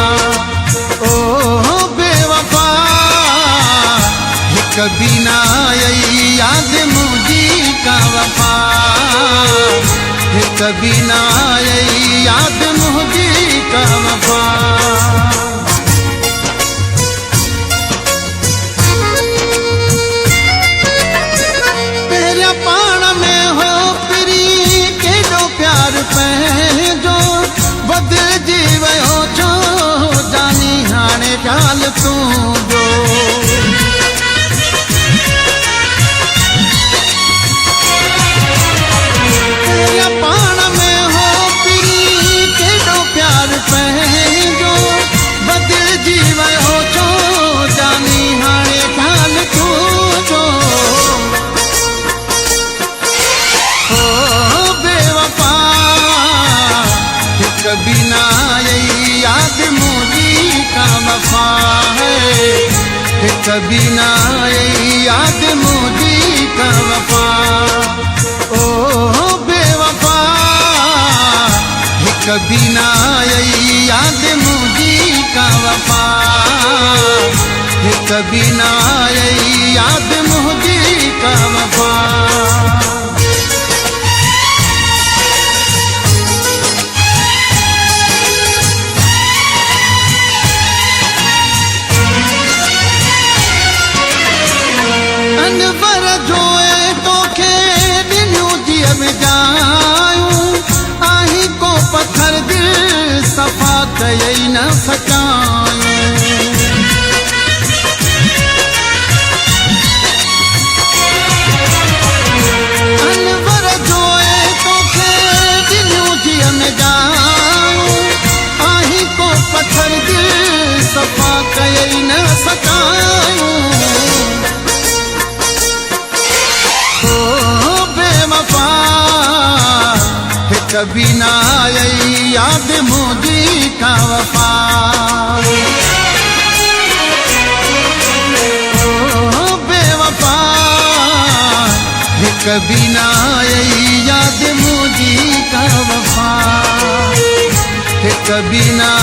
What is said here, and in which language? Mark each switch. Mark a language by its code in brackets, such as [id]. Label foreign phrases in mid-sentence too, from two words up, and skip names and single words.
[hi] ओ बेवफा कभी ना आई याद मुझी का वफा, कभी ना आई याद मुझी का वफा। [sd] जो बदल जीवयो छो जानी हाणे ख्याल तू जो। पाण में हो पिरी केॾो प्यार पंहिंजो, बदल जीवयो छो जानी हाणे ख्याल तू जो। [hi] कभी ना आई याद मुझी का वफा है, कभी ना आई याद मुझी का वफा। ओ बेवफा कभी ना आई याद मुझी का वफा, कभी ना आई याद मुझी का वफा। [sd] अनवर जोए तोखे दिनू जीअ में जायूं, आही को पत्थर दिल सफ़ा कयई न सकायूं। अनवर जोए तोखे दिनू जीअ में जायूं, आही को पत्थर दिल सफ़ा कयई न सकायूं। [hi] कभी ना आई याद मुझी का वफा, ओ बेवफा कभी ना आई याद मुझी का वफा, कभी